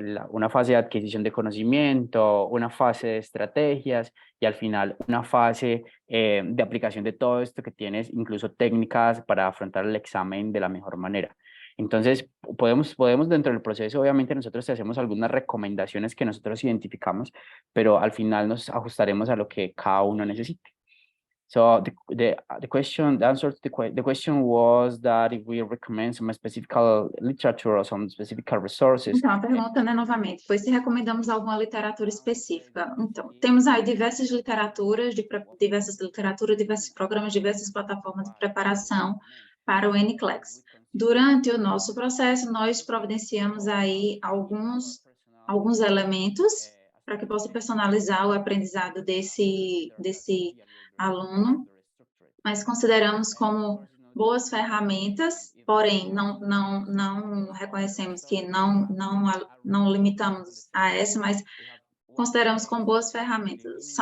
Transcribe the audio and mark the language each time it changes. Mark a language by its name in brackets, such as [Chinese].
[Spanish] Una fase de adquisición de conocimiento, una fase de estrategias y al final una fase de aplicación de todo esto que tienes, incluso técnicas para afrontar el examen de la mejor manera. Entonces, podemos dentro del proceso, obviamente nosotros te hacemos algunas recomendaciones que nosotros identificamos, pero al final nos ajustaremos a lo que cada uno necesite. [English] So the answer to the question was that if we recommend some specific literature or some specific resources. [Portuguese] Então, a pergunta, novamente, foi se recomendamos alguma literatura específica. Então, temos aí diversas literaturas, diversos programas, diversas plataformas de preparação para o NCLEX. Durante o nosso processo, nós providenciamos aí alguns elementos para que possa personalizar o aprendizado desse aluno, mas consideramos como boas ferramentas, porém não reconhecemos que não limitamos a essa, mas consideramos como boas ferramentas.